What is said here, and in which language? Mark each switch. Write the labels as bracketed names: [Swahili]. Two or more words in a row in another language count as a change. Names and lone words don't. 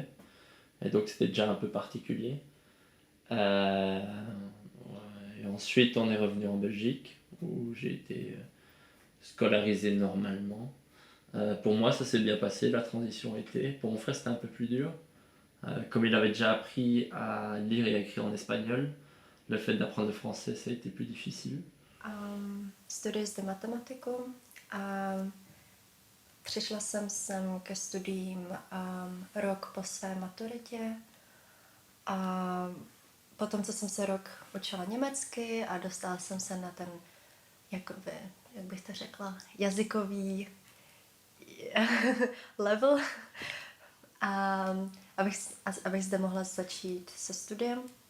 [French] Et donc, c'était déjà un peu particulier. Euh, et ensuite, on est revenu en Belgique où j'ai été scolarisé normalement. Pour moi, ça s'est bien passé, la transition était. Pour mon frère, c'était un peu plus dur. Comme il avait déjà appris à lire et à écrire en espagnol, le fait d'apprendre le français, ça a été plus difficile. [Czech] Studuji zde matematiku a přišla jsem sem ke studiím rok po své maturitě a potom, co jsem se rok učila německy a dostala jsem se na ten, jakoby, jak bych to řekla, jazykový level, a abych zde mohla začít se studiem.